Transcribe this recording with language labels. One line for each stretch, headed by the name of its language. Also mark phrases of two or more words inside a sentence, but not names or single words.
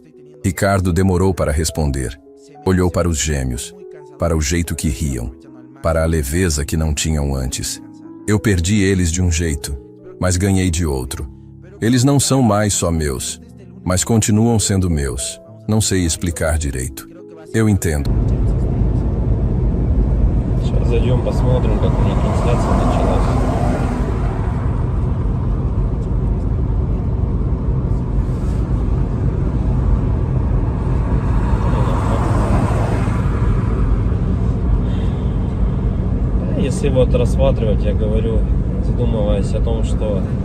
Portuguese: Ricardo demorou para responder. Olhou para os gêmeos, para o jeito que riam, para a leveza que não tinham antes. Eu perdi eles de um jeito, mas ganhei de outro. Eles não são mais só meus, mas continuam sendo meus. Não sei explicar direito. Eu entendo.
Russian: Сейчас зайдем, посмотрим, как у них трансляция началась. Если вот рассматривать, я говорю, задумываясь о том, что